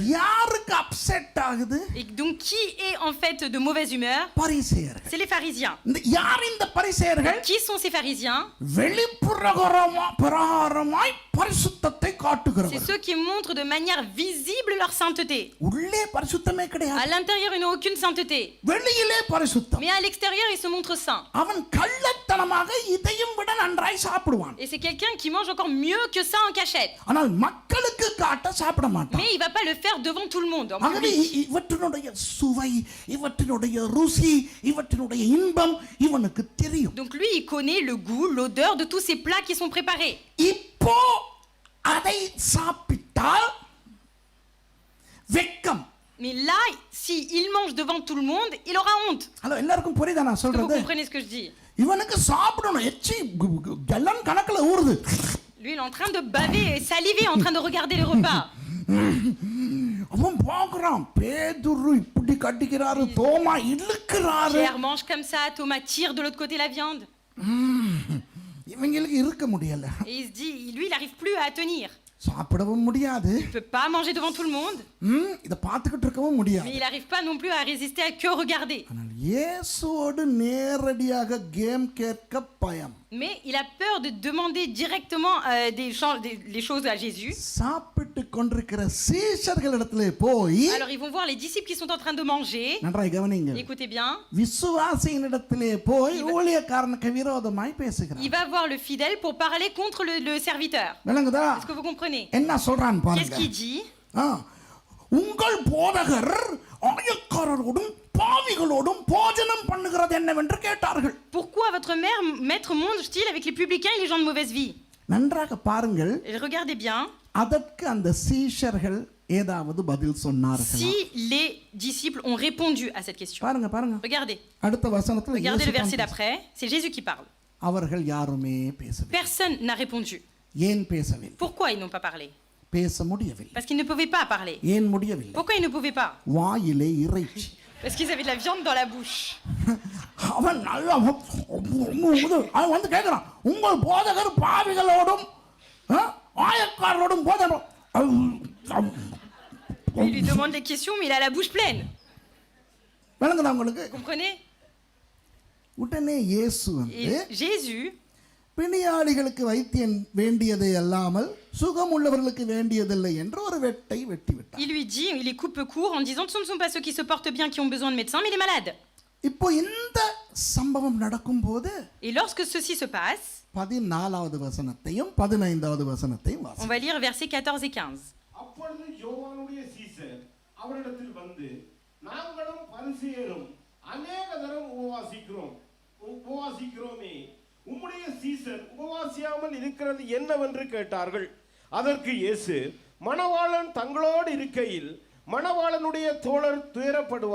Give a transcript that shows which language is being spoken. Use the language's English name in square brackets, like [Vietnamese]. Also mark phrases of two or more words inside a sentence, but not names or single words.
[Tamil] யாருக்கு அப்செட் ஆகுது? [French] Et donc qui est en fait de mauvaise humeur? [Tamil] பரிசேயர்கள். [French] C'est les pharisiens. [Tamil] யார் இந்த பரிசேயர்கள்? [French] Qui sont ces pharisiens? [Tamil] வெளிப்புறமாய் பரிசுத்தத்தை [French] C'est [Tamil] காட்டுகிறவர்கள். [French] ceux qui montrent de manière visible leur sainteté. [Tamil] உள்ளே பரிசுத்தமே [French] À [Tamil] கிடையாது. [French] l'intérieur, ils n'ont aucune sainteté. [Tamil] வெளியிலே பரிசுத்தம். [French] Mais à l'extérieur, ils se montrent saints. [Tamil] அவன் கள்ளத்தனமாக இதையும் விட நன்றாய் சாப்பிடுவான். [French] Et c'est quelqu'un qui mange encore mieux que ça en cachette. [Tamil] ஆனால் மக்களுக்கு காட்ட சாப்பிட மாட்டான். [French] Mais il va pas le faire devant tout le monde, en [Tamil] ஆகவே [French] public. [Tamil] இவற்றினுடைய சுவை, இவற்றினுடைய ருசி, இவற்றினுடைய இன்பம் இவனுக்கு தெரியும். [French] Donc lui, il connaît le goût, l'odeur de tous ces plats qui sont préparés. [Tamil] இப்போ அதை சாப்பிட்டால் வெட்கம். [French] Mais là, s'il mange devant tout le monde, il aura honte. [Tamil] ஹலோ, எல்லாருக்கும் புரியுதா நான் [French] Est-ce que vous [Tamil] சொல்றது? [French] comprenez ce que je dis? [Tamil] இவனுக்கு சாப்பிடணும், எச்சி கல்லன் கணக்குல ஊறுது. [French] Lui, il est en train de baver et saliver, en train de regarder les repas. [Tamil] அவன் பார்க்கறான், பேதுரு இப்படி கட்டிக்கிறாரு, தோமா இழுக்கிறாரு. [French] Pierre mange comme ça, Thomas tire de l'autre côté la viande. [Tamil] இவங்களுக்கு இருக்க முடியல. [French] Et il se dit, lui, il n'arrive plus à tenir. [Tamil] சாப்பிடவும் முடியாது. [French] Il ne peut pas manger devant tout le monde, [Tamil] இத பார்த்துக்கிட்டு இருக்கவும் முடியாது. [French] mais il n'arrive pas non plus à résister à que regarder. [Tamil] ஆனால் இயேசுவோடு நேரடியாக கேம் கேட்க பயம். [French] Mais il a peur de demander directement les choses à Jésus. [Tamil] சாப்பிட்டு கொண்டிருக்கிற சீஷர்களிடத்திலே போய், [French] Alors ils vont voir les disciples qui sont en train de manger. [Tamil] நன்றாய் கவனிங்க, [French] Écoutez bien. [Tamil] விசுவாசியினிடத்திலே போய் ஊழியக்காரனுக்கு விரோதமாய் பேசுகிறார். [French] Il va voir le fidèle pour parler contre le serviteur. [Tamil] விளங்குதா? [French] Est-ce que vous comprenez? [Tamil] என்ன சொல்றான் [French] Qu'est-ce [Tamil] பாருங்க. [French] qu'il dit? [Tamil] உங்கள் போதகர் ஆயக்காரரோடும் பாவிகளோடும் போஜனம் பண்ணுகிறது என்னவென்று கேட்டார்கள். [French] Pourquoi votre maître mange-t-il avec les publicains et les gens de mauvaise vie? [Tamil] நன்றாக பாருங்கள். [French] Et regardez bien. [Tamil] அதற்கு அந்த சீஷர்கள் ஏதாவது பதில் சொன்னார்கள். [French] Si les disciples ont répondu à cette question. [Tamil] பாருங்க பாருங்க. [French] Regardez. [Tamil] அடுத்த வசனத்துல [French] Regardez le [Tamil] இயேசு [French] verset d'après. C'est Jésus qui parle. [Tamil] அவர்கள் யாருமே பேசவில்லை. [French] Personne n'a répondu. [Tamil] ஏன் பேசவில்லை? [French] Pourquoi ils n'ont pas parlé? [Tamil] பேச முடியவில்லை. [French] Parce qu'ils ne pouvaient pas parler. [Tamil] ஏன் முடியவில்லை? [French] Pourquoi ils ne pouvaient pas? [Tamil] வாயிலே இறைச்சி. [French] Parce qu'ils avaient de la viande dans la bouche. [Tamil] அவன் நல்லா அவன் வந்து கேட்கிறான், உங்கள் போதகர் பாவிகளோடும் ஆயக்காரரோடும் போதகர். [French] Il lui demande des questions, mais il a la bouche pleine. [Tamil] விளங்குதா உங்களுக்கு? [French] Vous comprenez? [Tamil] உடனே இயேசு வந்து, [French] Et Jésus, [Tamil] பிணியாளிகளுக்கு வைத்தியன் வேண்டியதை அல்லாமல் சுகம் உள்ளவர்களுக்கு வேண்டியதில்லை என்று ஒரு வெட்டை வெட்டி விட்டார். [French] il lui dit, il les coupe court en disant, ce ne sont pas ceux qui se portent bien qui ont besoin de médecins, mais les malades. [Tamil] இப்போ இந்த சம்பவம் நடக்கும்போது, [French] Et lorsque ceci se passe, [Tamil] 14வது வசனத்தையும் 15வது வசனத்தையும் [French] on [Tamil] வாசிப்போம். [French] va lire versets 14 et 15. [Tamil] அப்பொழுது யோவானுடைய சீசர் அவரிடத்தில் வந்து, நாங்களும் பரிசேயரும் அநேக தரம் உபவாசிக்கிறோமே, உம்முடைய சீசர் உபவாசியாமல் இருக்கிறது என்னவென்று கேட்டார்கள். அதற்கு இயேசு, மணவாளன் தங்களோடு இருக்கையில் மணவாளனுடைய தோழர் துயரப்படுவார்களா?